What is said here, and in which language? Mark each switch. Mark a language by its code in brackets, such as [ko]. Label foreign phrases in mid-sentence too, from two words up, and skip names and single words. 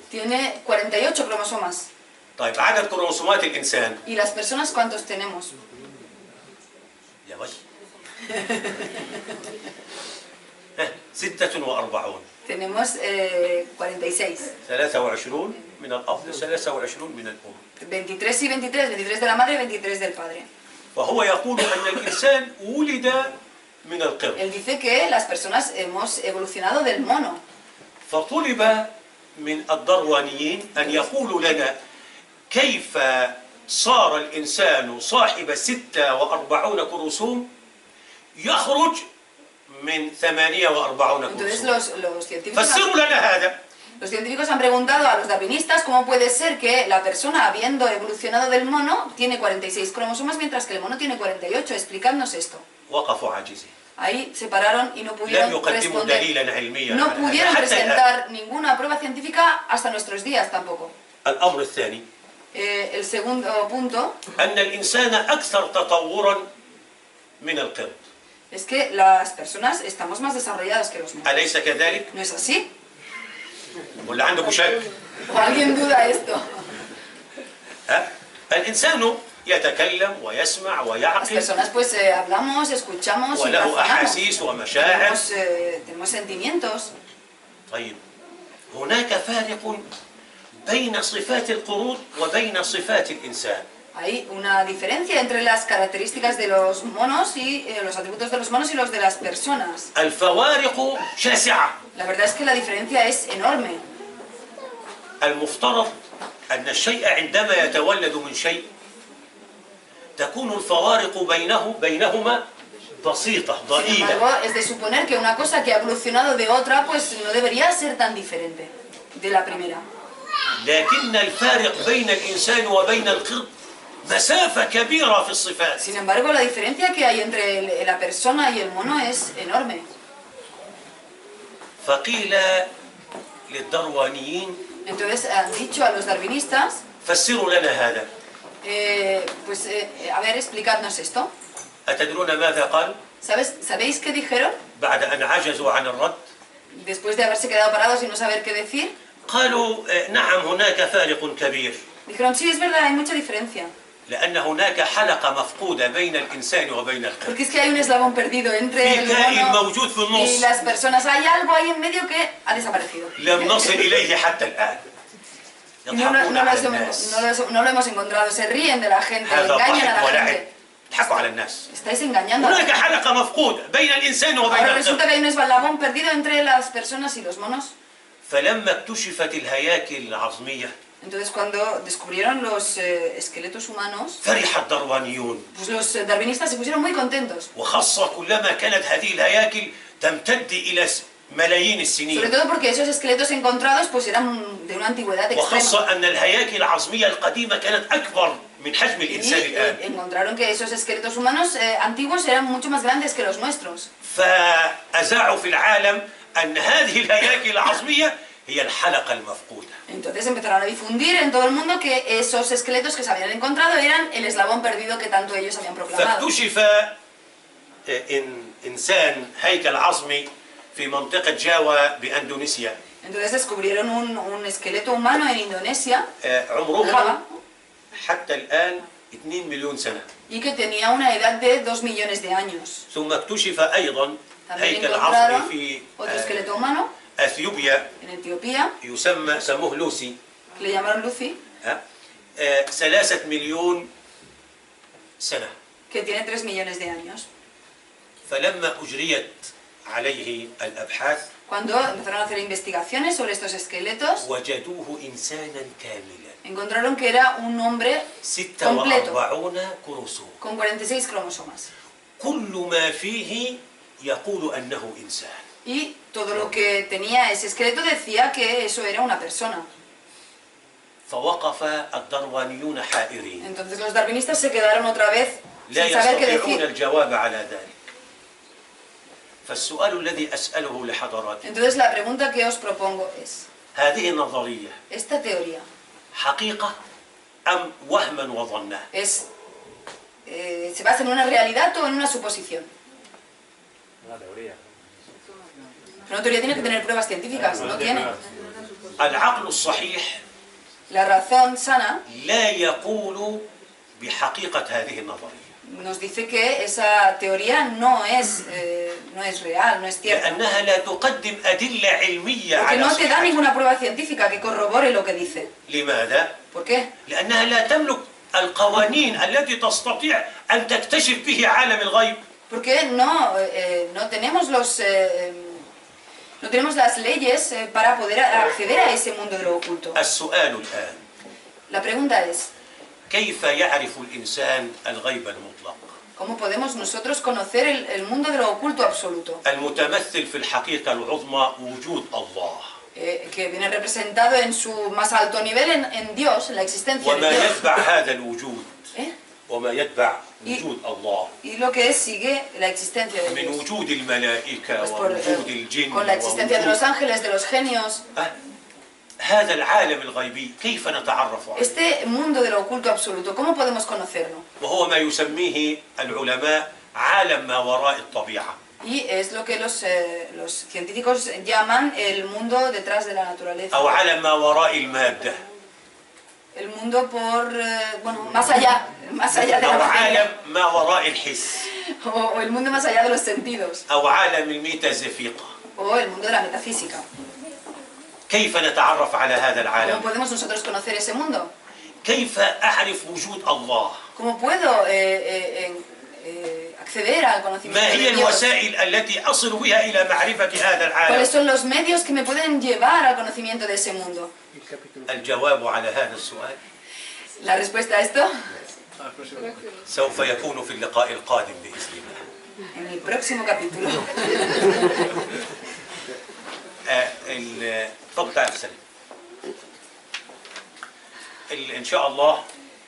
[es] Tiene 48 cromosomas. [ar] طيب عدد كروموسومات الإنسان [es] ¿Y las personas cuántos tenemos? [ar] يا وي 46 [es] Tenemos 46. [ar] 23 من الأب 23 من الأم. [es] 23 y 23. 23 de la madre y 23 del padre. [ar] فهو يقول أن الإنسان ولد من القرد. [es] Él dice que las personas hemos evolucionado del mono. [ar] فطلب من الدروانيين أن يقولوا لنا كيف صار الإنسان صاحب 46 كروموسوم يخرج من 48 [es] Entonces [ar] كروموسوم. فسروا لنا هذا. [es] los científicos han preguntado a los darwinistas cómo puede ser que la persona, habiendo evolucionado del mono, tiene 46 cromosomas mientras que el mono tiene 48. Explicadnos esto. [ar] وقفوا عاجزين. [es] Ahí se pararon y no [ar] لم [es] pudieron [ar] يقدموا [es] responder. [ar] دليلا علميا [es] No [ar] على هذا. [es] pudieron [ar] حتى الآن. [es] presentar ninguna prueba científica hasta nuestros días tampoco. [ar] الأمر الثاني [es] El segundo punto [ar] أن الإنسان أكثر تطورا من القرد. [es] es que las personas estamos más desarrolladas que los monos. [ar] أليس كذلك؟ [es] ¿No es así? [ar] ولا عندكم شك؟ [es] ¿O alguien duda esto? [ar] ها؟ الإنسان يتكلم ويسمع [es] Las [ar] ويعقل [es] personas pues hablamos, escuchamos y [ar] وله [es] razonamos. [ar] أحاسيس ومشاعر. [es] Tenemos sentimientos. [ar] طيب هناك فارق بين صفات القرود وبين صفات الإنسان. [es] Hay una diferencia entre las características de los monos y los atributos de los monos y los de las personas. [ar] الفوارق شاسعة. [es] La verdad es que la diferencia es enorme. [ar] المفترض أن الشيء عندما يتولد من شيء تكون الفوارق بينهما بسيطة [es] Sin [ar] ضئيلة. [es] embargo, es de suponer que una cosa que ha evolucionado de otra, pues no debería ser tan diferente de la primera. [ar] لكن الفارق بين الإنسان وبين القرد مسافة كبيرة في الصفات. [es] Sin embargo, la diferencia que hay entre la persona y el mono es enorme. [ar] فقيل للدروانيين [es] Entonces han dicho a los darwinistas, [ar] فسروا لنا هذا. [es] a ver, explicadnos esto. [ar] أتدرون ماذا قال؟ [es] ¿Sabéis qué dijeron? [ar] بعد أن عجزوا عن الرد [es] Después de haberse quedado parados y no saber qué decir, [ar] قالوا نعم هناك فارق كبير [es] dijeron, sí, es verdad, hay mucha diferencia. [ar] لأن هناك حلقة مفقودة بين الإنسان وبين القرد. [es] Porque es que hay un eslabón perdido entre [ar] في [es] el [ar] كائن [es] mono [ar] موجود في [es] y [ar] النص [es] las personas. Hay algo ahí en medio que ha desaparecido. [ar] لم نصل إليه حتى الآن. [es] Y [ar] يضحكون على الناس. [es] no lo hemos encontrado. Se ríen de la gente, [ar] هذا [es] engañan [ar] ضحك [es] a la [ar] ولعب. [es] gente. [ar] يضحكوا على الناس. [es] Estáis engañando a la [ar] هناك [es] gente. [ar] حلقة مفقودة بين الإنسان وبين [es] Ahora resulta [ar] القرد. [es] que hay un eslabón perdido entre las personas y los monos. [ar] فلما اكتشفت الهياكل العظمية [es] Entonces cuando descubrieron los esqueletos humanos, [ar] فرح الدروانيون [es] pues los darwinistas se pusieron muy contentos. [ar] وخاصة كلما كانت هذه الهياكل تمتد إلى ملايين [es] Sobre [ar] السنين [es] todo porque esos esqueletos encontrados pues eran de una antigüedad extrema. [ar] وخاصة أن الهياكل العظمية القديمة كانت أكبر من حجم الإنسان [es] Y [ar] الآن [es] encontraron que esos esqueletos humanos antiguos eran mucho más grandes que los nuestros. [ar] فأذاعوا في العالم أن هذه الهياكل العظمية هي الحلقة المفقودة. [es] Entonces empezaron a difundir en todo el mundo que esos esqueletos que se habían encontrado eran el eslabón perdido que tanto ellos habían proclamado. [ar] فاكتشف إنسان هيكل عظمي في منطقة جاوا بأندونيسيا [es] Entonces descubrieron un esqueleto humano en Indonesia, [ar] عمره [es] Java, [ar] حتى الآن 2 مليون سنة. [es] y que tenía una edad de 2 millones de años. [ar] ثم اكتشف أيضا [es] También [ar] هيكل [es] encontraron [ar] عظمي في [es] otro esqueleto humano [ar] أثيوبيا [es] en Etiopía, [ar] سموه لوسي [es] que le llamaron Lucy, [ar] 3 مليون سنة. [es] que tiene 3 millones de años. [ar] فلما أجريت عليه الأبحاث [es] Cuando empezaron a hacer investigaciones sobre estos esqueletos, [ar] وجدوه إنسانا كاملا [es] encontraron que era un hombre completo, [ar] 46 كروموسوم [es] con 46 cromosomas. [ar] كل ما فيه يقول أنه إنسان. [es] Y todo lo que tenía ese esqueleto decía que eso era una persona. [ar] فوقف الدروانيون حائرين [es] Entonces los darwinistas se quedaron otra vez [ar] لا [es] sin saber qué [ar] يستطيعون [es] decir. [ar] الجواب على ذلك. فالسؤال الذي أسأله لحضراتكم [es] Entonces la pregunta que os propongo es, [ar] هذه النظرية [es] ¿esta teoría [ar] حقيقة أم وهما وظنا؟ [es] se basa en una realidad o en una suposición? Una teoría. Una teoría tiene que tener pruebas científicas, no tiene. [ar] العقل الصحيح [es] La razón sana [ar] لا يقول بحقيقة هذه النظرية [es] nos dice que esa teoría no es real, no es cierta. [ar] لأنها لا تقدم أدلة علمية [es] Porque [ar] على [es] no te da [ar] صحتها. [es] ninguna prueba científica que corrobore lo que dice. [ar] لماذا؟ [es] ¿Por qué? [ar] لأنها لا تملك القوانين التي تستطيع أن تكتشف به عالم الغيب. [es] Porque no tenemos no tenemos las leyes para poder acceder a ese mundo de lo oculto. [ar] السؤال الآن [es] La pregunta es, [ar] كيف يعرف الإنسان الغيب المطلق [es] ¿cómo podemos nosotros conocer el mundo de lo oculto absoluto? [ar] المتمثل في الحقيقة العظمى وجود الله [es] Que viene representado en su más alto nivel en Dios, en la existencia de [ar] وما [es] Dios. [ar] يتبع هذا الوجود [es] ¿Eh? [ar] وما يتبع وجود الله [es] Y lo que sigue la existencia de [ar] من [es] Dios. [ar] وجود الملائكة [es] Pues por, [ar] ووجود الجن [es] con la existencia de los [ar] ووجود [es] ángeles, de los genios. [ar] هذا العالم الغيبي كيف نتعرف عليه [es] Este mundo de lo oculto absoluto, ¿cómo podemos conocerlo? [ar] وهو ما يسميه العلماء عالم ما وراء الطبيعة [es] Y es lo que los científicos llaman el mundo detrás de la naturaleza. [ar] أو عالم ما وراء المادة [es] El mundo por, bueno, más allá de la [ar] أو [es] materia. [ar] عالم ما وراء الحس [es] O el mundo más allá de los sentidos. [ar] أو عالم الميتافيزيقا. [es] O el mundo de la metafísica. [ar] كيف نتعرف على هذا [es] ¿Cómo [ar] العالم؟ [es] podemos nosotros conocer ese mundo? [ar] كيف أعرف وجود الله؟ [es] ¿Cómo puedo acceder al [ar] ما [es] conocimiento [ar] هي [es] de Dios. [ar] الوسائل التي أصل بها إلى معرفة هذا العالم؟ [es] ¿Cuáles son los medios que me pueden llevar al conocimiento de ese mundo? [it] Il capitolo. [ar] الجواب على هذا السؤال [es] La respuesta a esto [ar] سوف يكون في اللقاء القادم بإذن الله. [es] en el próximo capítulo. [ar] تفضل تعال سليم. إن شاء الله